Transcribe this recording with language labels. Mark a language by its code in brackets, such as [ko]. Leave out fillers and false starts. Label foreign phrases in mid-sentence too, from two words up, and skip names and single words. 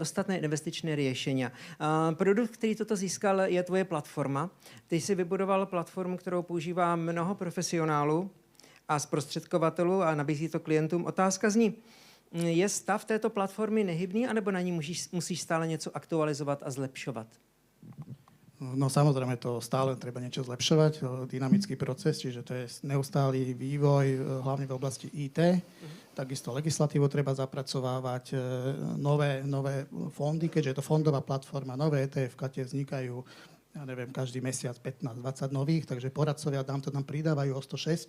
[sk] Ostatné investičné riešenia. [cs] Produkt, který toto získal, je tvoje platforma. Ty jsi vybudoval platformu, kterou používá mnoho profesionálů a zprostředkovatelů a nabízí to klientům. Otázka zní, je stav této platformy nehybný, anebo na ní musíš stále něco aktualizovat a zlepšovat? [sk] No samozrejme, to stále treba niečo zlepšovať, dynamický proces, čiže to je neustály vývoj, hlavne v oblasti IT. Takisto legislatívu treba zapracovávať, nové fondy, keďže je to fondová platforma, nové ETF-ka tie vznikajú, ja neviem, každý mesiac 15-20 nových, takže poradcovia nám pridávajú o 106.